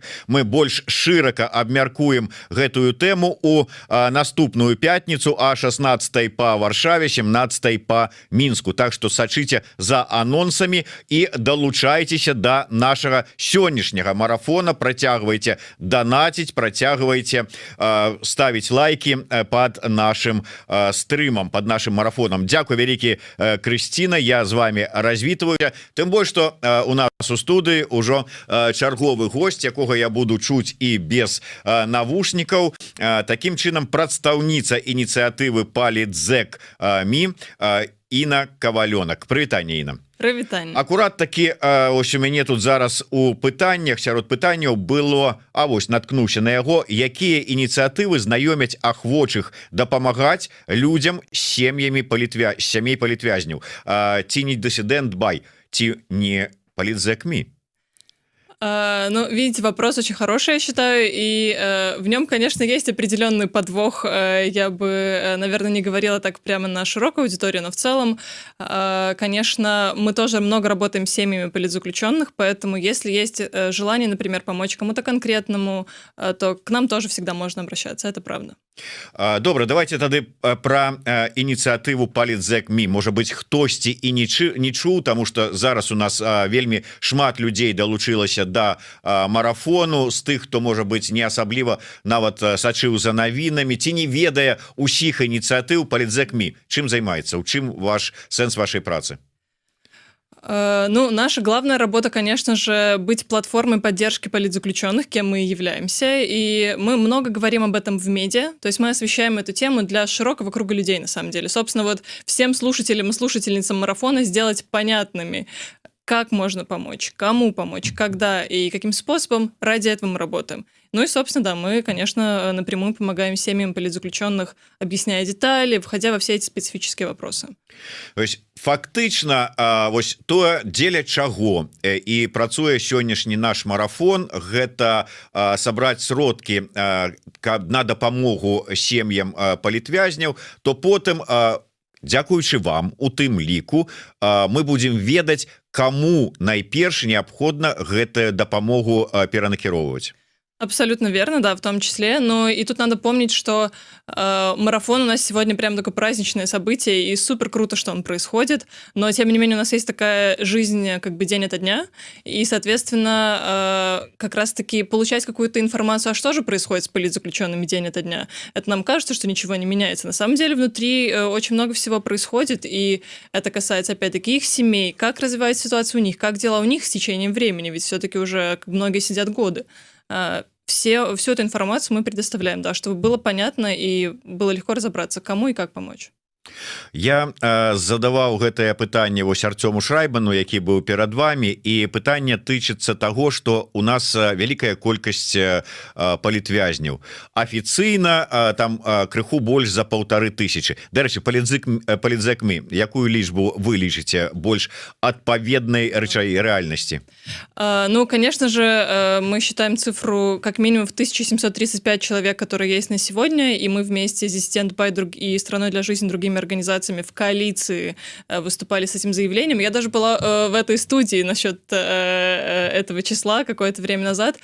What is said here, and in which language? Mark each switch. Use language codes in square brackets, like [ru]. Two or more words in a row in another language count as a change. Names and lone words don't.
[be] Мы больш шырака абмяркуем гэтую тэму у наступную пятніцу, а 16 па Варшаве, 17 па Мінску. Так што сачыце за анонсамі і далучайцеся да нашага сённяшняга марафона, працягвайце данаціць, працягвайце ставіць лайки [ru] под нашим стрымам, под нашим марафоном. [be] Дзякуй вялікі, Крысціна, я з вами развітваю. Тым больш, што у нас у студыі ўжо чарговы госць, якога я буду чуць і без навушнікаў. Такім чынам, прадстаўніца ініцыятывы Політзек.Ми Інна Кавалёнак. Прывітанне, Інна. Прывітанне. Акурат такі, ось у мяне тут зараз у пытаннях, сярод пытанняў было, вось наткнуўся на яго, якія ініцыятывы знаёмяць ахвочых дапамагаць людзям з сям'ямі сямей палітвязняў. Ці не дысідэнт Бай, ці не Політзек.Ми? [ru] Видите, вопрос очень хороший, я считаю, и в нем, конечно, есть определенный подвох. Я бы, наверное, не говорила так прямо на широкую аудиторию, но в целом, конечно, мы тоже много работаем с семьями политзаключенных, поэтому если есть желание, например, помочь кому-то конкретному, то к нам тоже всегда можно обращаться, это правда. [be] Добра, давайте тады пра ініцыятыву Політзек.Ми. Можа быць, хтосьці і не чуў, таму што зараз у нас вельмі шмат людзей далучылася да марафону, з тых, хто, можа быць, не асабліва нават сачыў за навінамі, ці не ведае ўсіх ініцыятыў Політзек.Ми. Чым займаецца? У чым сэнс вашай працы? [ru] Наша главная работа, конечно же, быть платформой поддержки политзаключенных, кем мы и являемся, и мы много говорим об этом в медиа, то есть мы освещаем эту тему для широкого круга людей, на самом деле. Собственно, вот всем слушателям и слушательницам марафона сделать понятными, как можно помочь, кому помочь, когда и каким способом, ради этого мы работаем. Ну и, собственно, да, мы, конечно, напрямую помогаем семьям политзаключенных, объясняя детали, входя во все эти специфические вопросы. [be] То есть фактычна вось тое, дзеля чаго і працуе сённяшні наш марафон, гэта сабраць сродкі на дапамогу сем'ям палітвязняў, то потым, дзякуючы вам, у тым ліку, мы будзем ведаць, каму найперш неабходна гэтую дапамогу перанакіроўваць. [ru] Абсолютно верно, да, в том числе. Но и тут надо помнить, что марафон у нас сегодня прям такое праздничное событие, и супер круто, что он происходит. Но, тем не менее, у нас есть такая жизнь как бы день ото дня. И, соответственно, как раз-таки получать какую-то информацию, а что же происходит с политзаключенными день ото дня, это нам кажется, что ничего не меняется. На самом деле, внутри очень много всего происходит, и это касается, опять-таки, их семей, как развивается ситуация у них, как дела у них с течением времени, ведь все-таки уже многие сидят годы. Всю эту информацию мы предоставляем, да, чтобы было понятно и было легко разобраться, кому и как помочь. [be] Я задаваў гэтае пытанне вось Артёму Шрайбану, які быў перад вами, і пытанне тычыцца таго, што у нас вялікая колькасць палітвязняў. Афіцыйна там крыху больш за 1500. Дарэчы, палітзэкмі, якую лічбу вы лічыце больш адпаведнай рэальнасці? Ну, [ru] конечно же, мы считаем цифру как минимум в 1735 человек, которые есть на сегодня, и мы вместе с Dissident by и Страной для жизни другими организациями в коалиции выступали с этим заявлением. Я даже была в этой студии насчет этого числа какое-то время назад.